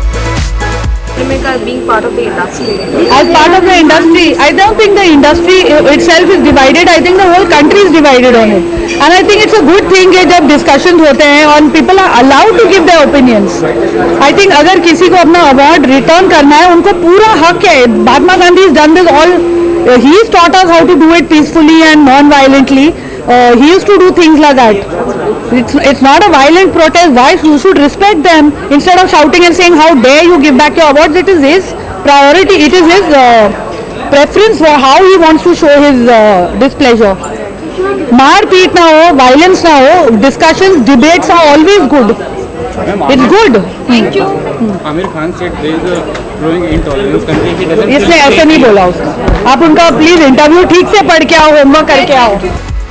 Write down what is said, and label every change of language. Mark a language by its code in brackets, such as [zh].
[en] industry? As part of the industry, I don't think the industry itself is divided. I think the whole country is divided on it. And I think it's a good thing [hi] कि जब [en] discussions [hi] होते हैं और [en] people are allowed to give their opinions. I think [hi] अगर किसी को अपना award return करना है, उनको पूरा हक है. [en] Mahatma Gandhi has done this all. He's taught us how to do it peacefully and non-violently. He used to do things like that. It's not a violent protest. Why you should respect them instead of shouting and saying how dare you give back your awards? It is his priority. It is his preference for how he wants to show his displeasure. [hi] Maar peet na ho, violence na ho. [en] Discussions, debates are always good. It's good. Thank you. Amir Khan said there is a growing intolerance country. He doesn't. [hi] इसने ऐसे नहीं बोला उसने. आप उनका please interview ठीक से पढ़ के आओ, होमवर्क करके आओ.